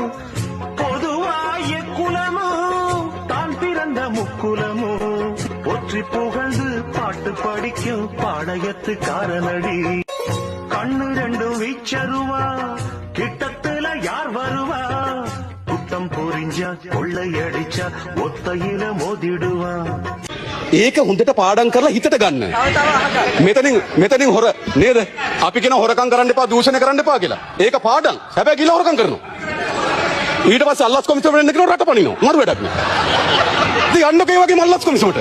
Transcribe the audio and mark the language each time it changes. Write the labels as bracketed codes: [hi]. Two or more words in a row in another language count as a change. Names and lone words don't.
[ta] பொதுவாய குலமும் தான் பிறந்த முக்குலமும் போற்றி புகழ்ந்து பாட்டு படிக்கும் பாளையத்து காரனடி. கண்ணு ரெண்டும் வீச்சருவா கிட்டத்துல யார் வருவா? குட்டம் புரிஞ்சா கொள்ளையடிச்சா ஒத்தையில மோதிடுவா. [si] ඒක හොඳට පාඩම් කරලා හිතට ගන්න. මෙතනින් හොර නේද? අපි කියන හොරකම් කරන්න එපා, දූෂණය කරන්න එපා කියලා. ඒක පාඩම්. හැබැයි ගිහලා හොරකම් කරනවා. ඊට පස්සේ අල්ලස් කොමිසමට එන්න කියනවා රට පනිනවා. මරු වැඩක් නෑ. ඉතින් යන්නකෝ ඒ වගේම අල්ලස් කොමිසමට.